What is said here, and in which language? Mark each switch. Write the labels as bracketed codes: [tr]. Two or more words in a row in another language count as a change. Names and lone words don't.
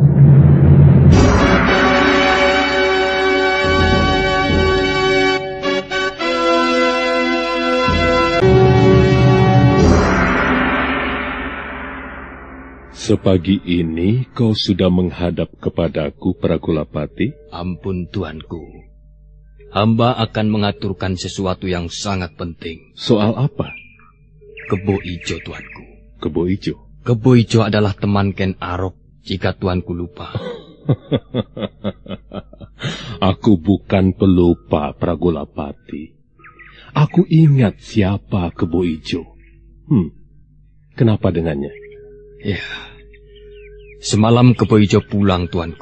[id] Sepagi ini kau sudah menghadap kepadaku, Pragolapati? Ampun, tuanku. Hamba akan mengaturkan sesuatu yang sangat penting. Soal apa? Kebo Ijo, tuanku. Kebo Ijo? Kebo Ijo adalah teman Ken Arok, jika tuanku lupa. Aku bukan pelupa, Pragolapati. Aku ingat siapa Kebo Ijo. Kenapa dengannya? Ya, semalam Kebo Ijo pulang, tuanku.